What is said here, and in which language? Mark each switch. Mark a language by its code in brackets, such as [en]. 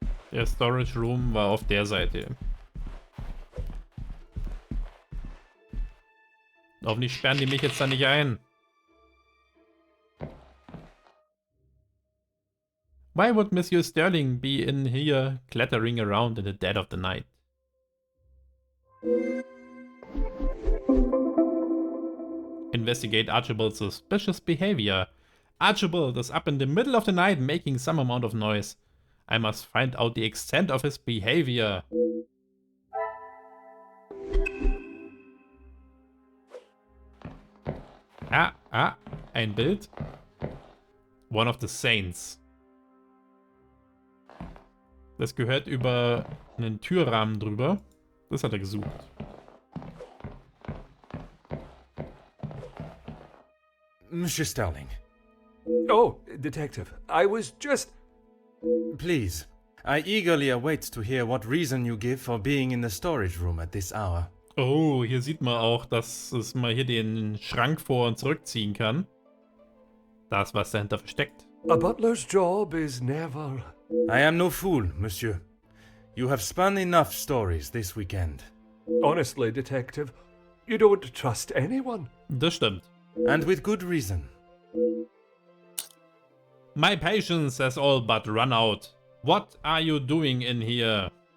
[de] Der Storage Room war auf der Seite. Hoffentlich sperren die mich jetzt da nicht ein. [en] Why would Monsieur Sterling be in here clattering around in the dead of the night? Investigate Archibald's suspicious behavior. Archibald is up in the middle of the night making some amount of noise. I must find out the extent of his behavior. [de] Ein Bild. [en] One of the Saints. [de] Das gehört über einen Türrahmen drüber. Das hat er gesucht. [en] Monsieur Sterling. Oh, Detective, I was just... Please, I eagerly await to hear what reason you give for being in the storage room at this hour. [de] Oh, hier sieht man auch, dass es mal hier den Schrank vor- und zurückziehen kann. Da ist was dahinter versteckt. [en] A butler's job is never... I am no fool, monsieur. You have spun enough stories this weekend. Honestly, Detective, you don't trust anyone. [de] Das stimmt. [en] And with good reason. My patience has all but run out. What are you doing in here?